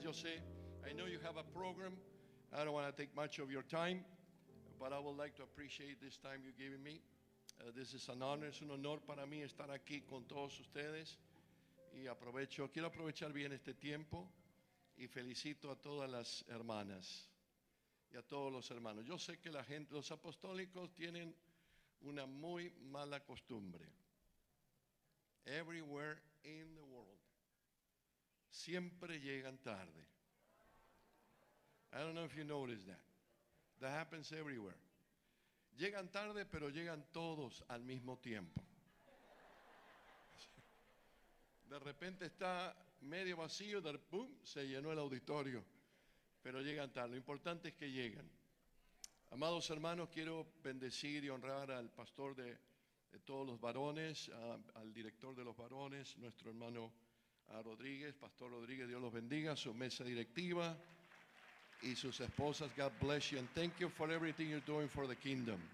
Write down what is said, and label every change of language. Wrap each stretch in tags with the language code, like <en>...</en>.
<es>Yo sé,</es> <en>I know you have a program. I don't want to take much of your time, but I would like to appreciate this time you're giving me. This is an honor,</en> <es>es un honor para mí estar aquí con todos ustedes. Y quiero aprovechar bien este tiempo y felicito a todas las hermanas y a todos los hermanos. Yo sé que los apostólicos tienen una muy mala costumbre.</es> <en>Everywhere in the world,</en> <es>siempre llegan tarde.</es> <en>I don't know if you noticed that. That happens everywhere.</en> <es>Llegan tarde, pero llegan todos al mismo tiempo. De repente está medio vacío, ¡pum!, se llenó el auditorio, pero llegan tarde. Lo importante es que llegan. Amados hermanos, quiero bendecir y honrar al pastor de todos los varones, al director de los varones, nuestro hermano Rodríguez, Pastor Rodríguez, Dios los bendiga, su mesa directiva y sus esposas.</es> <en>God bless you and thank you for everything you're doing for the kingdom.</en>